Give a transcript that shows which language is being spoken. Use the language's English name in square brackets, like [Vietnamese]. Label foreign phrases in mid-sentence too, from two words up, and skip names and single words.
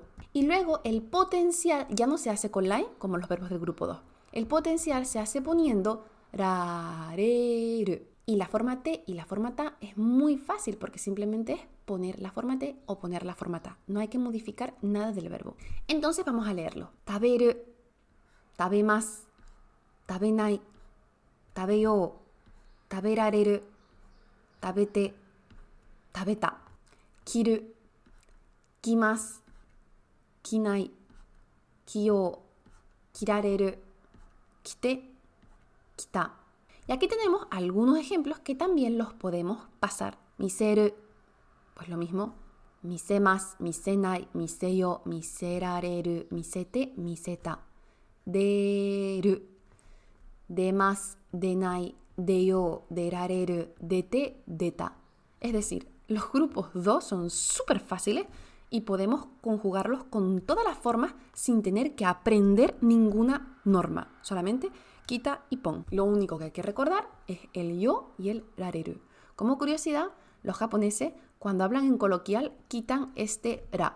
[Spanish] Y luego el potencial ya no se hace con la e, como los verbos del grupo 2. El potencial se hace poniendo rareru. Y la forma T y la forma ta es muy fácil porque simplemente es poner la forma T o poner la forma ta. No hay que modificar nada del verbo. Entonces vamos a leerlo. [Japanese] 食べる、食べます、食べない、食べよう、食べられる、食べて、食べた. 着る、着ます、着ない, 着よう、着られる、着て、着た. [Spanish] Y aquí tenemos algunos ejemplos que también los podemos pasar. Miseru, pues lo mismo. [Japanese] 見せます、見せない、見せよ、見せられる、見せて、見せた. 出る、出ます、出ない、出よう、出られる、出て、出た. [Spanish] Es decir, los grupos 2 son súper fáciles y podemos conjugarlos con todas las formas sin tener que aprender ninguna norma. Solamente quita y pon. Lo único que hay que recordar es el yo y el rareru. Como curiosidad, los japoneses cuando hablan en coloquial quitan este ra.